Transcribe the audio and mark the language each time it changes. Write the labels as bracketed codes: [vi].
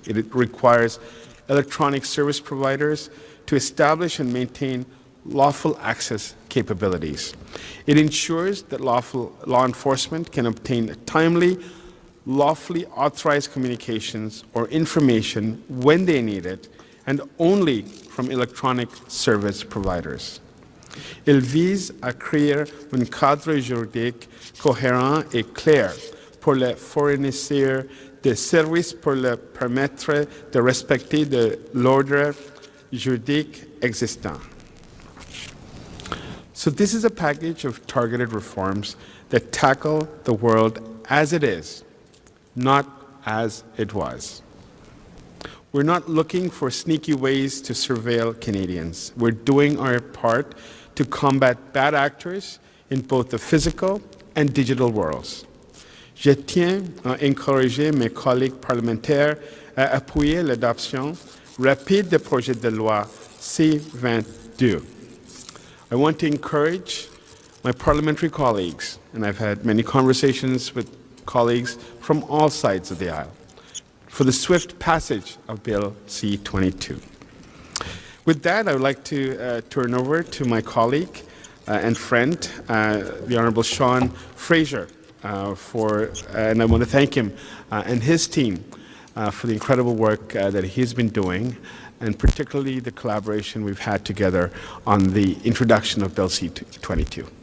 [en] It requires electronic service providers to establish and maintain lawful access capabilities. It ensures that law enforcement can obtain timely, lawfully authorized communications or information when they need it, and only from electronic service providers. [fr] Il vise à créer un cadre juridique cohérent et clair pour les fournisseurs de services pour leur permettre de respecter l'ordre juridique existant. [en] So this is a package of targeted reforms that tackle the world as it is, not as it was. We're not looking for sneaky ways to surveil Canadians. We're doing our part to combat bad actors in both the physical and digital worlds. [fr] Je tiens à encourager mes collègues parlementaires à appuyer l'adoption rapide du projet de loi C-22. [en] I want to encourage my parliamentary colleagues, and I've had many conversations with colleagues from all sides of the aisle, for the swift passage of Bill C-22. With that, I would like to turn over to my colleague and friend, the Honourable Sean Fraser, and I want to thank him and his team for the incredible work that he's been doing, and particularly the collaboration we've had together on the introduction of Bill C-22.